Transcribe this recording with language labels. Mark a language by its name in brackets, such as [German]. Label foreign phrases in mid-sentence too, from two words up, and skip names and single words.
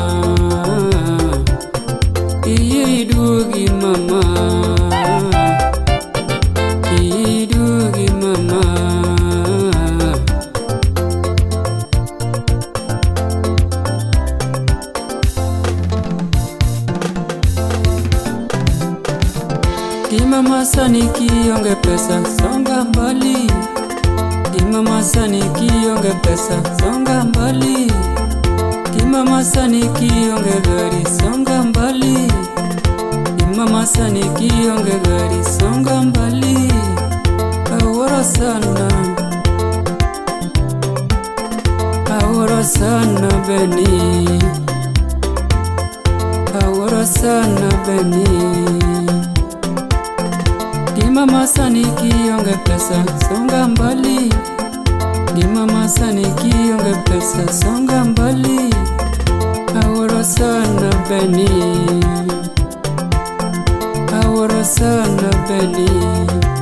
[Luo (Kenya and Tanzania)] Idugi mama, idugi mama. Kimama sani kionge pesa, [Swahili] songa mbali. [Luo (Kenya and Tanzania)] Kimama sani kionge pesa, [Swahili] songa mbali. [Luo (Kenya and Tanzania)] Kimama sani kionge gari, [Swahili] songa mbali. [Luo (Kenya and Tanzania)] Kimama sani kionge gari, [Swahili] songa mbali. [Luo (Kenya and Tanzania)] Aworo sana, aworo sana Beni, aworo sana Beni. Kimama sani kionge pesa, [Swahili] songa mbali. [Luo (Kenya and Tanzania)] Kimama sani kionge pesa, [Swahili] songa mbali. [Luo (Kenya and Tanzania)] Aworo sana Beni, aworo sana Beni.